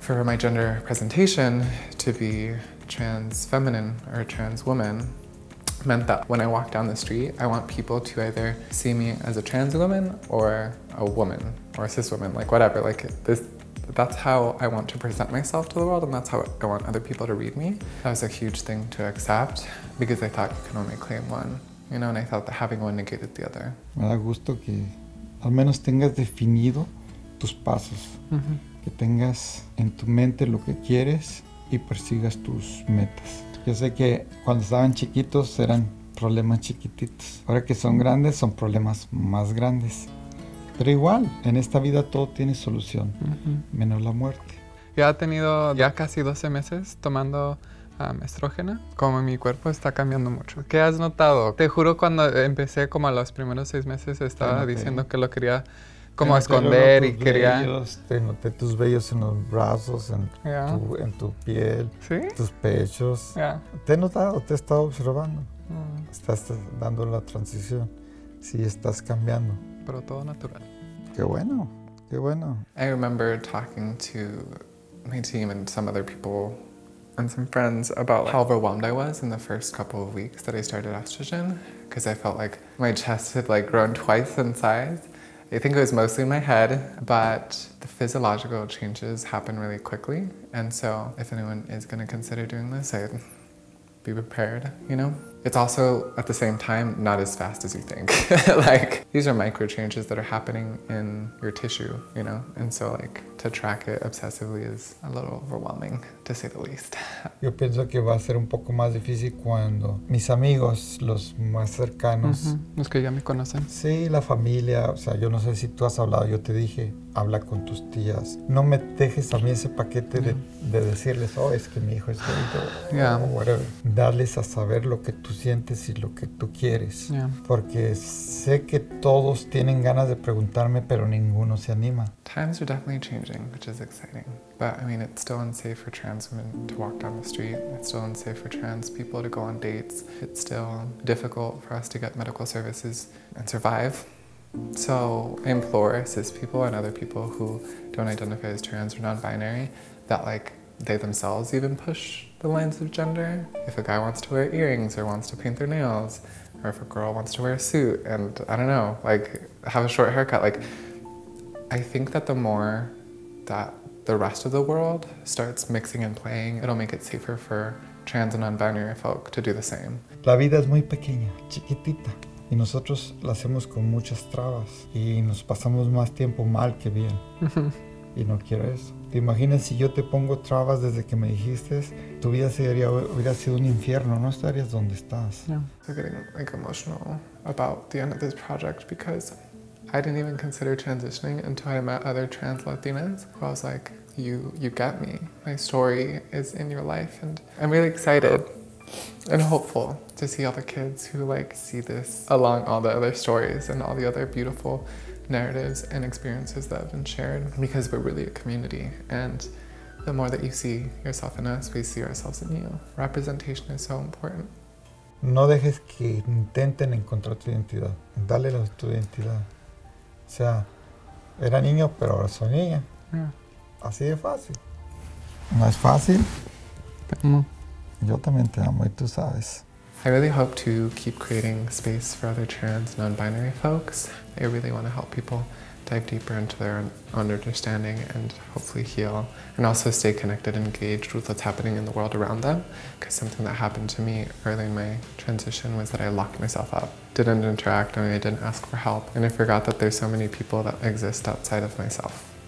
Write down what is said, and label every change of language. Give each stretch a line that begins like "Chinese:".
English: For my gender presentation to be trans feminine or trans woman meant that when I walk down the street, I want people to either see me as a trans woman or a woman or a cis woman, like whatever. Like this, that's how I want to present myself to the world, and that's how I want other people to read me. That was a huge thing to accept because I thought you can only claim one, you know, and I thought that having one negated the other.
Spanish: Me da gusto que al menos tengas definido tus pasos, que tengas en tu mente lo que quieres y persigas tus metas. Yo sé que cuando estaban chiquitos eran problemas chiquititos. Ahora que son grandes, son problemas más grandes. Pero igual, en esta vida todo tiene solución, menos la muerte. Ya he tenido ya casi 12 meses tomando estrógeno. Como mi cuerpo está cambiando mucho. ¿Qué has notado? Te juro, cuando empecé, como a los primeros 6 meses, estaba diciendo que lo quería como esconder y quería... Te noté tus vellos en los brazos, en tu piel, tus pechos. Te he notado, te he estado observando. Estás dando la transición. Sí, estás cambiando. Pero todo natural. Qué bueno, qué bueno.
English: I remember talking to my team and some other people and some friends about how overwhelmed I was in the first couple of weeks that I started estrogen, because I felt like my chest had like grown twice in size. I think it was mostly in my head, but the physiological changes happen really quickly. And so if anyone is going to consider doing this, I'd be prepared, you know? It's also, at the same time, not as fast as you think. Like, these are micro changes that are happening in your tissue, you know? And so, like, to track it obsessively is a little overwhelming, to say the least.
Spanish: Yo pienso que va a ser un poco más difícil cuando mis amigos, los más cercanos... Los que ya me conocen. Sí, la familia, o sea, yo no sé si tú has hablado, yo te dije, habla con tus tías. No me dejes a mí ese paquete de decirles, oh, es que mi hijo es gay, o whatever. Darles a saber lo que tú sientes y lo que tú quieres. Porque sé que todos tienen ganas de preguntarme, pero ninguno se anima.
English: Times are definitely changing, which is exciting. But I mean, it's still unsafe for trans women to walk down the street. It's still unsafe for trans people to go on dates. It's still difficult for us to get medical services and survive. So I implore cis people and other people who don't identify as trans or non-binary that like they themselves even push the lines of gender. If a guy wants to wear earrings or wants to paint their nails, or if a girl wants to wear a suit and, I don't know, like have a short haircut, like I think that the more that the rest of the world starts mixing and playing, it'll make it safer for trans and non-binary folk to do the same.
Spanish: La vida es muy pequeña, chiquitita, y nosotros la hacemos con muchas trabas y nos pasamos más tiempo mal que bien. Y no quiero eso. ¿Te imaginas si yo te pongo trabas desde que me dijiste? Tu vida hubiera sido un infierno, no estarías donde estás.
English: I'm getting like emotional about the end of this project because I didn't even consider transitioning until I met other trans Latinas. I was like, you get me. My story is in your life, and I'm really excited and hopeful to see all the kids who like see this along all the other stories and all the other beautiful narratives and experiences that have been shared, because we're really a community, and the more that you see yourself in us, we see ourselves in you. Representation is so important.
Spanish: No dejes que intenten encontrar tu identidad. Dale tu identidad. O sea, era niño, pero ahora soy niña. Así de fácil. No es fácil. Te amo. Yo también te amo y tú sabes.
English: I really hope to keep creating space for other trans, non-binary folks. I really want to help people dive deeper into their own understanding and hopefully heal, and also stay connected and engaged with what's happening in the world around them. Because something that happened to me early in my transition was that I locked myself up, didn't interact, and I didn't ask for help, and I forgot that there's so many people that exist outside of myself.